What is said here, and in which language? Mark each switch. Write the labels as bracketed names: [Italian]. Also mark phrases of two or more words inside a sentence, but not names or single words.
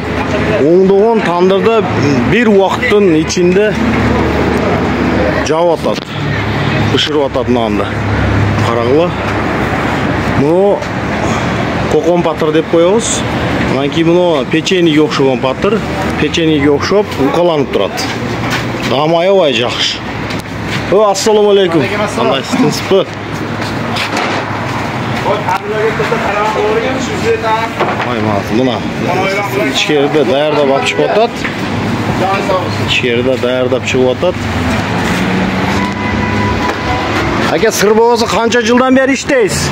[Kyrgyz] Оңдогон тандырда бир убакыттын ичинде жабып атат. Бышырып атат нанды. Карагыла. Муну Qo'qon Patır деп коебуз. Анан кийин муну печеньеге окшогон Patır, печеньеге окшоп укаланып турат. Даамы аябай жакшы. [Uzbek] Assalomu alaykum. [Kyrgyz] Кандайсызбы? Мына ичкерде даярдап алып чыгып атат. Ичкерде даярдап чыгып атат. Аке, сыр болсо канча жылдан бери иштейсиз?